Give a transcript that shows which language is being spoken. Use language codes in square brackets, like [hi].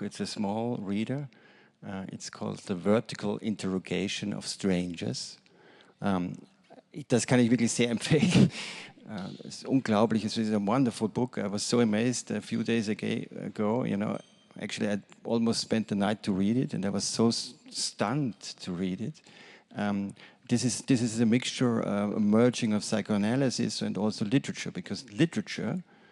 [en] It's a small reader. It's called The Vertical Interrogation of Strangers. [de] Das kann ich wirklich sehr empfehlen. [en] Es ist unglaublich. It's a wonderful book. I was so amazed a few days ago. You know, actually, I almost spent the night to read it, and I was so stunned to read it. This is a mixture, a merging of psychoanalysis and also literature, because literature